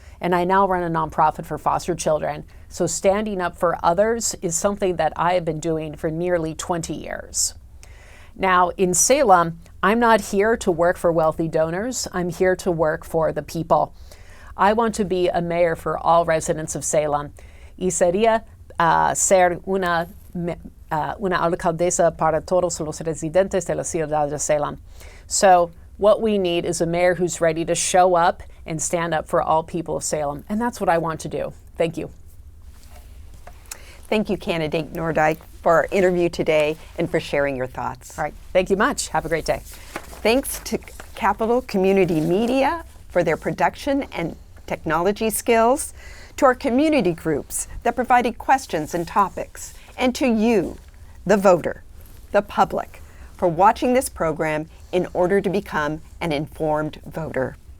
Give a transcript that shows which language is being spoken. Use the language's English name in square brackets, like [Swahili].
[English] And I now run a nonprofit for foster children. So standing up for others is something that I have been doing for nearly 20 years. Now, in Salem, I'm not here to work for wealthy donors. I'm here to work for the people. I want to be a mayor for all residents of Salem. [Spanish] Y sería ser una alcaldesa para todos los residentes de la ciudad de Salem. [English] So what we need is a mayor who's ready to show up and stand up for all people of Salem. And that's what I want to do. Thank you. Thank you, candidate Nordyke, for our interview today and for sharing your thoughts. All right. Thank you much. Have a great day. Thanks to Capital Community Media for their production and technology skills, to our community groups that provided questions and topics, and to you, the voter, the public, for watching this program in order to become an informed voter.